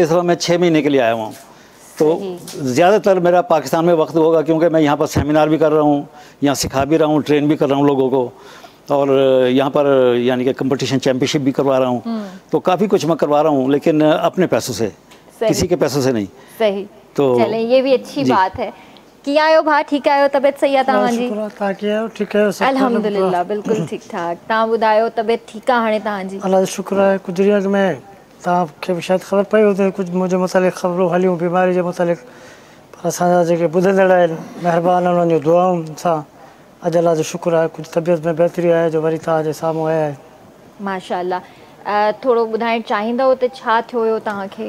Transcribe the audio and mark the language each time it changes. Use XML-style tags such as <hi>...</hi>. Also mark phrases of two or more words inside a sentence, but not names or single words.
<ur>اس دفعہ میں 6 مہینے کے لیے آیا ہوا ہوں۔ تو زیادہ تر میرا پاکستان میں وقت ہوگا، کیونکہ میں یہاں پر سیمینار بھی کر رہا ہوں، یہاں سکھا بھی رہا ہوں، ٹرین بھی کر رہا ہوں لوگوں کو، اور یہاں پر یعنی کہ</ur> <en>competition championship</en> <ur>بھی کروا رہا ہوں. تو کافی کچھ میں کروا رہا ہوں، لیکن اپنے پیسوں سے، کسی کے پیسوں سے نہیں. सही। तो چلیں، یہ بھی اچھی بات ہے.</ur> <sd>कि आयो भा ठीक आयो, तबियत सही आहे तव्हां जी?</sd> <ur>ٹھیک ہے, الحمدللہ، بالکل ٹھیک ٹھاک.</ur> <sd>तव्हां ॿुधायो, तबियत ठीक आहे हाणे तव्हां जी? अल्लाह जो शुक्र है। कुछ दिन अॻु में तव्हांखे भी शायद ख़बर पई हुजे, कुछ मुझे मुतालिक़ ख़बरूं हलियूं बीमारी जे मुतालिक़, पर असांजा जेके ॿुधंदड़ आहिनि महिरबान उन्हनि जो दुआउनि सां अॼु अल्लाह जो शुक्र आहे कुछ तबियत में बहितरी आहे, जो वरी तव्हांजे साम्हूं आया आहिनि। माशाअल्लाह। थोरो ॿुधाइण चाहींदव त छा थियो हुयो तव्हांखे?</sd>